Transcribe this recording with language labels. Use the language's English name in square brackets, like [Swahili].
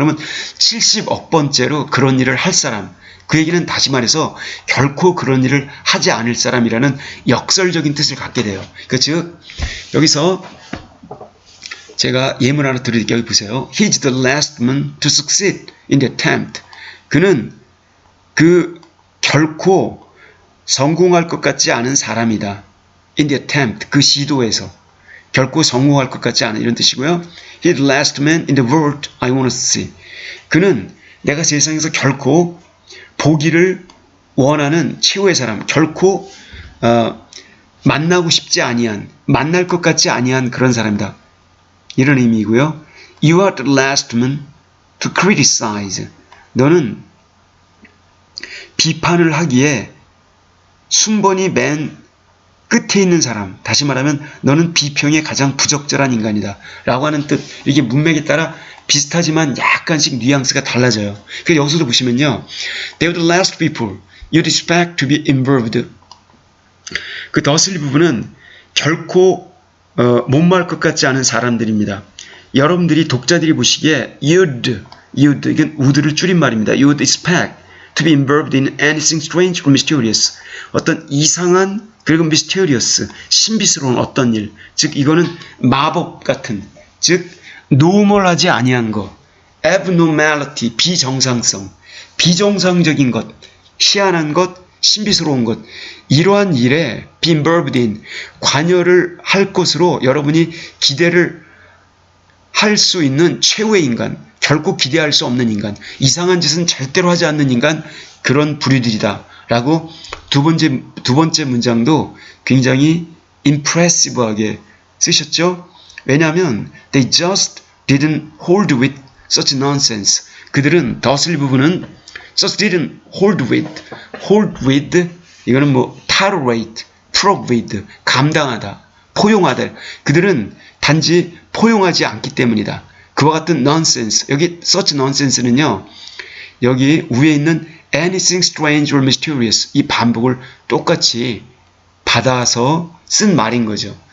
[Korean] 그러면 70억 번째로 그런 일을 할 사람, 그 얘기는 다시 말해서 결코 그런 일을 하지 않을 사람이라는 역설적인 뜻을 갖게 돼요. 그 즉 여기서 제가 예문 하나 드릴게요. 여기 보세요. [English] He's the last man to succeed in the attempt. [Korean] 그는 결코 성공할 것 같지 않은 사람이다. [English] In the attempt, [Korean] 그 시도에서 결코 성공할 것 같지 않은, 이런 뜻이고요. [English] He's the last man in the world I want to see. [Korean] 그는 내가 세상에서 결코 보기를 원하는 최후의 사람, 결코 만나고 싶지 아니한, 만날 것 같지 아니한 그런 사람이다. 이런 의미이고요. [English] You are the last man to criticize. [Korean] 너는 비판을 하기에 순번이 맨 끝에 있는 사람, 다시 말하면 너는 비평에 가장 부적절한 인간이다 라고 하는 뜻. 이게 문맥에 따라 비슷하지만 약간씩 뉘앙스가 달라져요. 그래서 여기서도 보시면요, [English] They were the last people you'd expect to be involved. [Korean] 그 더슬리 부분은 결코 못말 것 같지 않은 사람들입니다. 여러분들이, 독자들이 보시기에 you'd 이건 would를 줄인 말입니다. [English] You'd expect to be involved in anything strange or mysterious. [Korean] 어떤 이상한, 그리고 mysterious, 신비스러운 어떤 일, 즉 이거는 마법 같은, 즉 노멀하지 아니한 것, abnormality, 비정상성, 비정상적인 것, 희한한 것, 신비스러운 것, 이러한 일에 [English] be involved in, [Korean] 관여를 할 것으로 여러분이 기대를 할 수 있는 최후의 인간, 결코 기대할 수 없는 인간, 이상한 짓은 절대로 하지 않는 인간, 그런 부류들이다 라고 두 번째 문장도 굉장히 impressive하게 쓰셨죠. 왜냐하면 [English] they just didn't hold with such nonsense. [Korean] 그들은, 더슬리 부분은 [English] just didn't hold with [Korean] 이거는 뭐 tolerate, provide, 감당하다, 포용하다. 그들은 단지 포용하지 않기 때문이다. 그와 같은 nonsense, 여기 [English] such nonsense [Korean] 는요, 여기 위에 있는 [English] anything strange or mysterious, [Korean] 이 반복을 똑같이 받아서 쓴 말인 거죠.